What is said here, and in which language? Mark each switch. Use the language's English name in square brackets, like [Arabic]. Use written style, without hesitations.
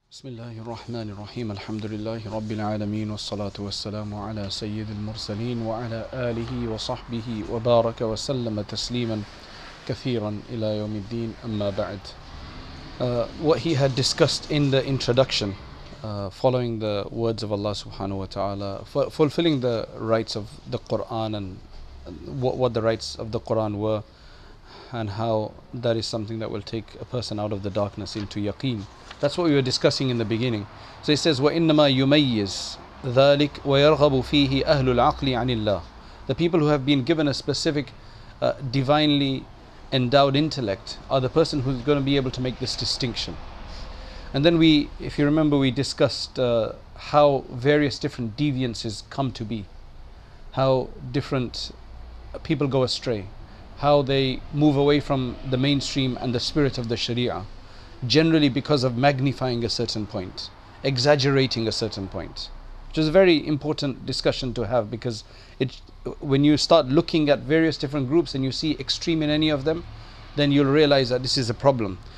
[Arabic] بسم الله الرحمن الرحيم الحمد لله رب العالمين والصلاة والسلام على سيد المرسلين وعلى آله وصحبه وبارك وسلم تسليما كثيرا إلى يوم الدين أما بعد. [English] What he had discussed in the introduction, following the words of Allah subhanahu wa ta'ala, fulfilling the rights of the Quran and what the rights of the Quran were, and how that is something that will take a person out of the darkness into yaqeen. That's what we were discussing in the beginning. So he says, [Arabic] وَإِنَّمَا يُمَيِّزْ ذَلِكَ وَيَرْغَبُ فِيهِ أَهْلُ الْعَقْلِ عَنِ اللَّهِ. [English] The people who have been given a specific divinely endowed intellect are the person who's going to be able to make this distinction. And then we, if you remember, we discussed how various different deviances come to be, how different people go astray, how they move away from the mainstream and the spirit of the Sharia, generally because of magnifying a certain point, exaggerating a certain point, which is a very important discussion to have, because when you start looking at various different groups and you see extreme in any of them, then you'll realize that this is a problem.